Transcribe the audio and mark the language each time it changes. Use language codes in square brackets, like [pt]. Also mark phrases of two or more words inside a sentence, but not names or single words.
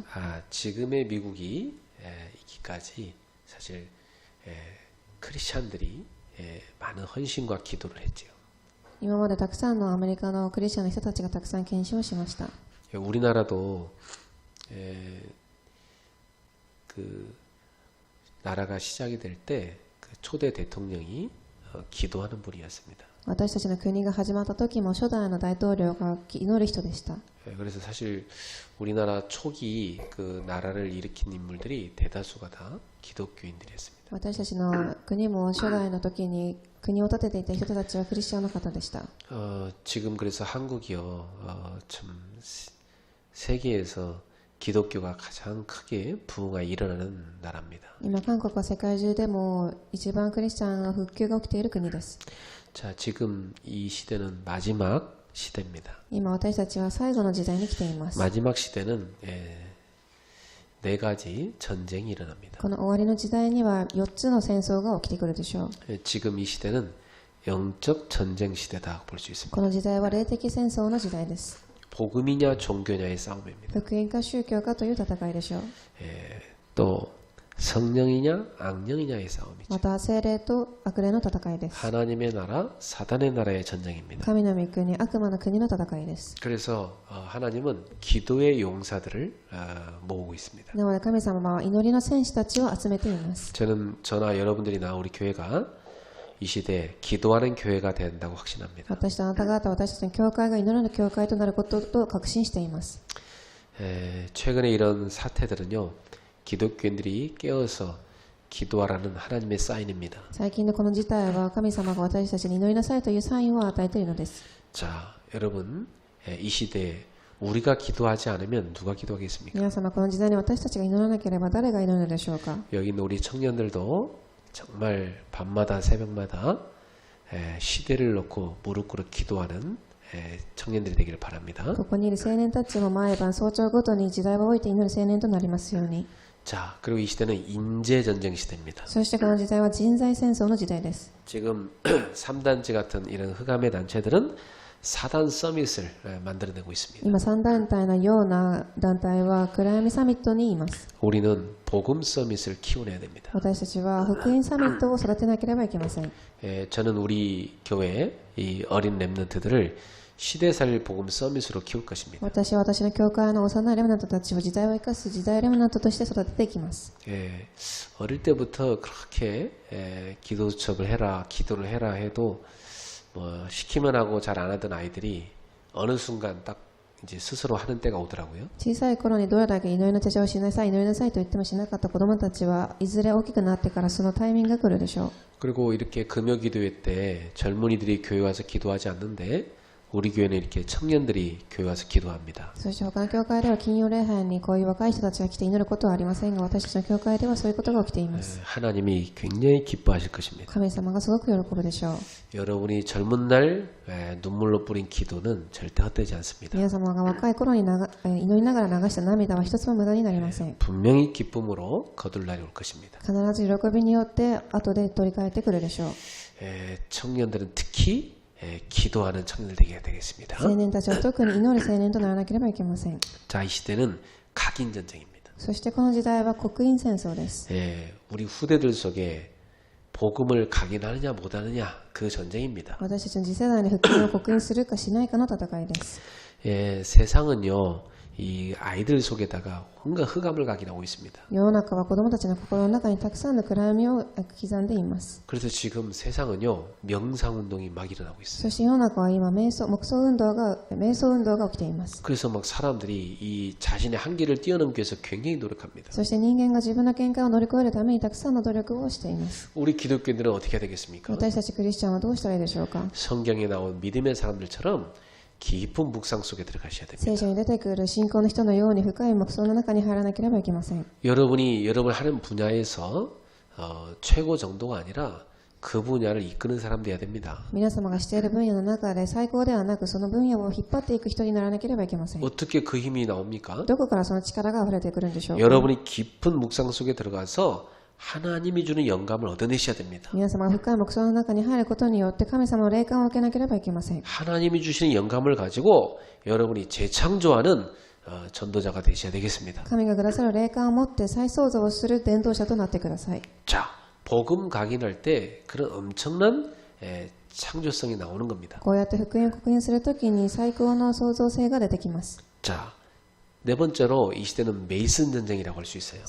[ko] 지금의 미국이 있기까지 사실 크리스찬들이 많은 헌신과 기도를 했지요. [ja] 今までたくさんのアメリカのクリスチャンの人たちがたくさん献身をしました。 [ko] 우리나라도 그 나라가 시작이 될 때 그 초대 대통령이 기도하는 분이었습니다. [ja] 私たちの国が始まった時も初代の大統領が祈る人でした。 [ko] 그래서 사실 우리나라 초기 그 나라를 일으킨 인물들이 대다수가 다 기독교인들이었습니다. [ja] 私たちの国も初代の時に国を建てていた人たちはクリスチャンの方でした。 [ko] 지금 그래서 한국이요, 참 세계에서 기독교가 가장 크게 부흥이 일어나는 나라입니다. [ja] 今韓国は世界中でも一番クリスチャンの復旧が起きている国です。 [ko] 자, 지금 이 시대는 마지막 시대입니다. [ja] 今私たちは最後の時代に来ています。 [ko] 마지막 시대는 4가지 전쟁이 일어납니다. [ja] この終わりの時代には4つの戦争が起きてくるでしょう。 [ko] 지금 이 시대는 영적 전쟁 시대다 볼 수 있습니다. [ja] この時代は霊的戦争の時代です。 [ko] 복음이냐 종교냐의 싸움입니다. [ja] 福音か宗教かという戦いでしょう。 [ko] 또 성령이냐 악령이냐의 싸움이죠. [ja] また聖霊と悪霊の戦いです。 [ko] 하나님의 나라, 사단의 나라의 전쟁입니다. [ja] 神の御国、悪魔の国の戦いです。 [ko] 그래서 하나님은 기도의 용사들을 모으고 있습니다. [ja] なので神様は祈りの戦士たちを集めています。 [ko] 저나 여러분들이나 우리 교회가 이 시대에 기도하는 교회가 된다고 확신합니다. [ja] 私とあなた方、私たちの教会が祈るの教会となることと確信しています。 [ko] 최근에 이런 사태들은요, 기독교인들이 깨어서 기도하라는 하나님의 사인입니다. [ja] 最近のこの事態は神様が私たちに祈りなさいというサインを与えているのです。 [ko] 자, 여러분, 이 시대에 우리가 기도하지 않으면 누가 기도하겠습니까? [ja] 皆様、この時代に私たちが祈らなければ誰が祈るのでしょうか。 [ko] 여기 있는 우리 청년들도 정말 밤마다 새벽마다 시대를 놓고 무릎 꿇어 기도하는 청년들이 되기를 바랍니다. [ja] ここにいる青年たちも毎晩早朝ごとに時代を置いて祈る青年となりますように。 [ko] 자, 그리고 이 시대는 인재 전쟁 시대입니다. [ja] そしてこの時代は人材戦争の時代です。 [ko] 지금 3단체 같은 이런 흑암의 단체들은 사단 서밋을 만들어내고 있습니다. [ja] 今3団体のような団体は暗闇サミットにいます。 [ko] 우리는 복음 서밋을 키워내야 됩니다. [ja] 私たちは福音サミットを育てなければいけません。 [ko] 저는 우리 교회 이 어린 렘넌트들을 시대살 복음 서밋으로 키울 것입니다. [ja] 私は私の教会の幼いレムナントたちを時代を生かす時代レムナントとして育てていきます。 [ko] 어릴 때부터 그렇게 기도 수첩을 해라, 기도를 해라 해도 뭐 시키면 하고 잘 안 하던 아이들이 어느 순간 딱 이제 스스로 하는 때가 오더라고요. [ja] 小さい頃にどれだけ祈りの手帳をしなさい、祈りなさいと言ってもしなかった子供たちはいずれ大きくなってからそのタイミングが来るでしょう。 [ko] 그리고 이렇게 금요 기도회 때 젊은이들이 교회 와서 기도하지 않는데 우리 교회는 이렇게 청년들이 교회 와서 기도합니다. [ja] そして他の教会では金曜礼拝にこういう若い人たちが来て祈ることはありませんが、私たちの教会ではそういうことが起きています。 [ko] 하나님이 굉장히 기뻐하실 것입니다. [ja] 神様がすごく喜ぶでしょう。 [ko] 여러분이 젊은 날 눈물로 뿌린 기도는 절대 헛되지 않습니다. [ja] 皆様が若い頃に祈りながら流した涙は一つも無駄になりません。 [ko] 분명히 기쁨으로 거둘 날이 올 것입니다. [ja] 必ず喜びによって後で取り返ってくるでしょう。 [ko] 청년들은 특히 기도하는 청년들 되게 되겠습니다. [ja] 青年たちは特に祈る青年とならなければいけません。 [ko] 자, 이 시대는 각인 전쟁입니다. [ja] そしてこの時代は刻印戦争です。 [ko] 우리 후대들 속에 복음을 각인하느냐 못하느냐 그 전쟁입니다. [ja] 私たちの次世代に福音を刻印するかしないかの戦いです。 [ko] 세상은요, 이 아이들 속에다가 온갖 흑암을 각인하고 있습니다. [ja] 世の中は子供たちの心の中にたくさんの暗闇を刻んでいます。 [ko] 그래서 지금 세상은요, 명상운동이 막 일어나고 있어요. [ja] そして世の中は今瞑想運動が起きています。 [ko] 그래서 막 사람들이 이 자신의 한계를 뛰어넘기 위해서 굉장히 노력합니다. [ja] そして人間が自分の限界を乗り越えるためにたくさんの努力をしています。 [ko] 우리 기독교인들은 어떻게 해야 되겠습니까? [ja] 私たちクリスチャンはどうしたらいいでしょうか。 [ko] 성경에 나온 믿음의 사람들처럼 깊은 묵상 속에 들어가셔야 됩니다. [ja] 聖書に出てくる信仰の人のように深い黙想の中に入らなければいけません。 [ko] 여러분이 여러분 하는 분야에서 최고 정도가 아니라 그 분야를 이끄는 사람 되어야 됩니다. [ja] 皆様がしている分野の中で最高ではなくその分野を引っ張っていく人にならなければいけません。 [ko] 어떻게 그 힘이 나옵니까? [ja] どこからその力が溢れてくるんでしょうか。 [ko] 여러분이 깊은 묵상 속에 들어가서 하나님이 주는 영감을 얻어내셔야 됩니다. [ja] 皆様が深い黙想の中に入ることによって神様の霊感を受けなければいけません。 [ko] 하나님이 주시는 영감을 가지고 여러분이 재창조하는 전도자가 되셔야 되겠습니다. [ja] 神がくださる霊感を持って再創造をする伝道者となってください。 [ko] 자, 복음 각인할 때 그런 엄청난 창조성이 나오는 겁니다. [ja] こうやって福音を刻印するときに最高の創造性が出てきます。 [ko] 자, 네 번째로 이 시대는 메이슨 전쟁이라고 할 수 있어요.